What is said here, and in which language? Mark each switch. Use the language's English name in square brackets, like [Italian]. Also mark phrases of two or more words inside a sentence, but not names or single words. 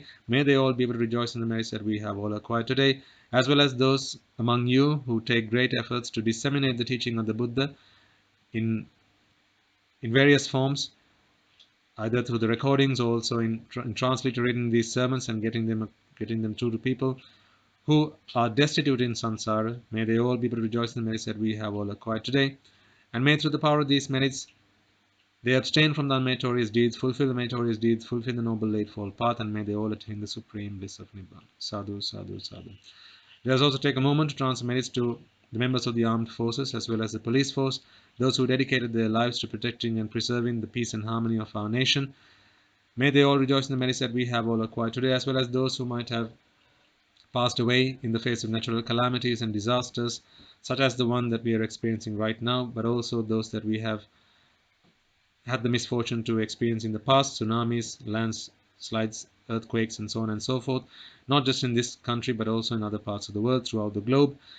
[English] May they all be able to rejoice in the merits that we have all acquired today, as well as those among you who take great efforts to disseminate the teaching of the Buddha in various forms, either through the recordings or also in transliterating these sermons and getting them through to people who are destitute in samsara. May they all be able to rejoice in the merits that we have all acquired today, and may through the power of these merits they abstain from the unmeritorious deeds, fulfill the meritorious deeds, fulfill the noble eightfold path, and may they all attain the supreme bliss of Nibbana. [Pali] Sadhu, sadhu, sadhu. [English] Let us also take a moment to transfer merits to the members of the armed forces as well as the police force, those who dedicated their lives to protecting and preserving the peace and harmony of our nation. May they all rejoice in the merits that we have all acquired today, as well as those who might have passed away in the face of natural calamities and disasters, such as the one that we are experiencing right now, but also those that we have had the misfortune to experience in the past: tsunamis, landslides, earthquakes, and so on and so forth, not just in this country but also in other parts of the world throughout the globe.